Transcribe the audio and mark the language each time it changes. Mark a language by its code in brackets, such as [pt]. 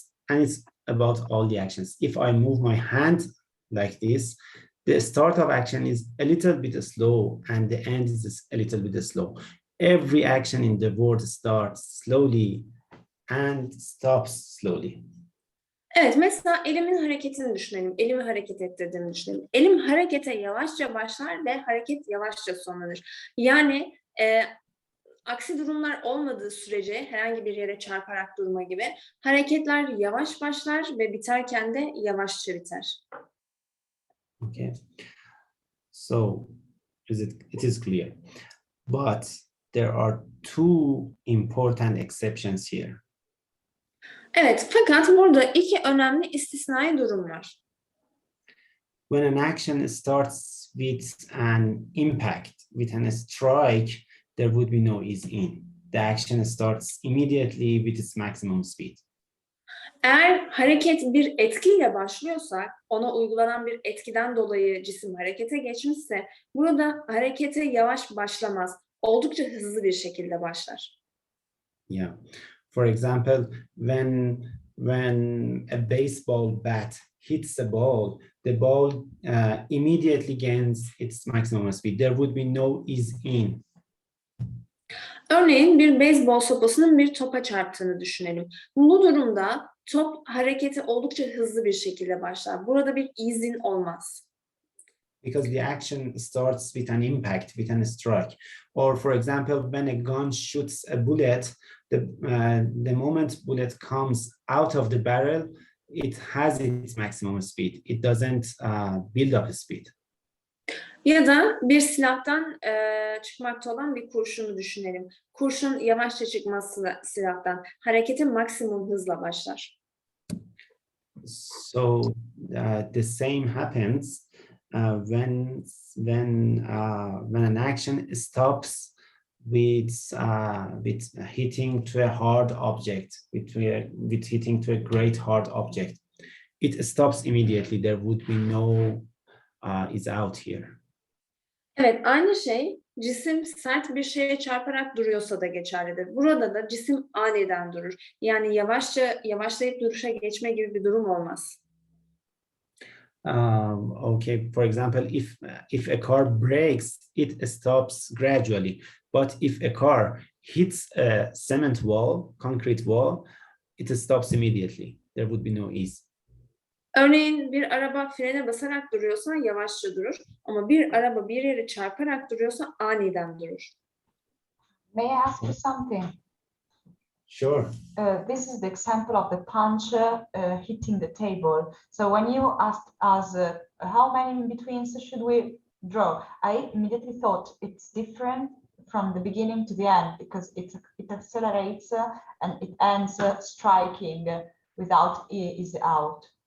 [en] And it's about all the actions. If I move my hand like this, the start of action is a little bit slow and the end is a little bit slow. every action in the word starts slowly and stops slowly. [tr] Evet, mesela elimin hareketini düşünelim. Elimi hareket ettirdiğimi düşünelim. Elim harekete yavaşça başlar ve hareket yavaşça sonlanır. Yani aksi durumlar olmadığı sürece herhangi bir yere çarparak durma gibi hareketler yavaş başlar ve biterken de yavaşça biter. [en] Okay. So it is clear. But there are two important exceptions here. [tr] Evet, fakat burada iki önemli istisnai durum var. [en] When an action starts with an impact, with a strike, there would be no ease in. The action starts immediately with its maximum speed. [tr] Eğer hareket bir etkiyle başlıyorsa, ona uygulanan bir etkiden dolayı cisim harekete geçmişse, burada harekete yavaş başlamaz, oldukça hızlı bir şekilde başlar. [en] Yeah. For example, when a baseball bat hits a ball, the ball immediately gains its maximum speed. There would be no ease in. [tr] Örneğin bir beyzbol sopasının bir topa çarptığını düşünelim. Bu durumda top harekete oldukça hızlı bir şekilde başlar. Burada bir izin olmaz. [en] Because the action starts with an impact, with a strike. Or for example, when a gun shoots a bullet, the moment bullet comes out of the barrel, it has its maximum speed. It doesn't build up a speed. [tr] Ya da bir silahtan çıkmakta olan bir kurşunu düşünelim. Kurşun yavaşça çıkması silahtan. Hareketi maksimum hızla başlar. [en] So the same happens when an action stops with hitting to a hard object, with hitting to a great hard object. It stops immediately. There would be no is out here. [tr] Evet, aynı şey cisim sert bir şeye çarparak duruyorsa da geçerlidir. Burada da cisim aniden durur. Yani yavaşlayıp duruşa geçme gibi bir durum olmaz. [en] Okay, for example, if a car brakes, it stops gradually. But if a car hits a cement wall, concrete wall, it stops immediately. There would be no ease. [tr] Örneğin bir araba frene basarak duruyorsa yavaşça durur. Ama bir araba bir yere çarparak duruyorsa aniden durur. [en] May I ask you something? Sure. This is the example of the punch hitting the table. So when you asked us how many in-betweens should we draw, I immediately thought it's different from the beginning to the end because it accelerates and it ends striking without is out.